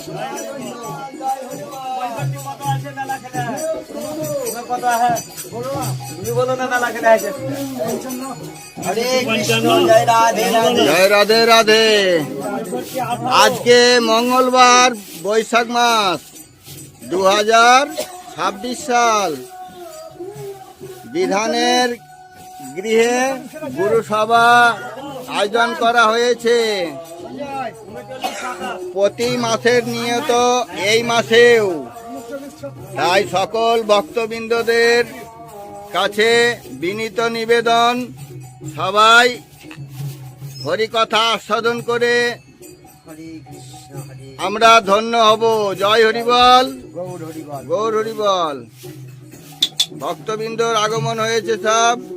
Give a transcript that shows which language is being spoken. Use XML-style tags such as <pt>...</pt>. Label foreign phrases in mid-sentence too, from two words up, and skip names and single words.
<hi>हरे कृष्ण जय राधे राधे।</hi> <bn>জয় রাধে রাধে। আজকে মঙ্গলবার বৈশাখ মাস 2026 সাল বিধানের গৃহে গুরু সভা আয়োজন করা হয়েছে। প্রতি মাসের নিয়ত এই মাসেও, তাই সকল ভক্তবৃন্দদের কাছে বিনীত নিবেদন, সবাই হরিকথা আস্বাদন করে</bn> <hi>हरे कृष्ण हरे</hi> <bn>আমরা ধন্য হব। জয় হরিবল, গৌর হরিবল। গৌর হরিবল। ভক্তবৃন্দর আগমন হয়েছে সব।</bn>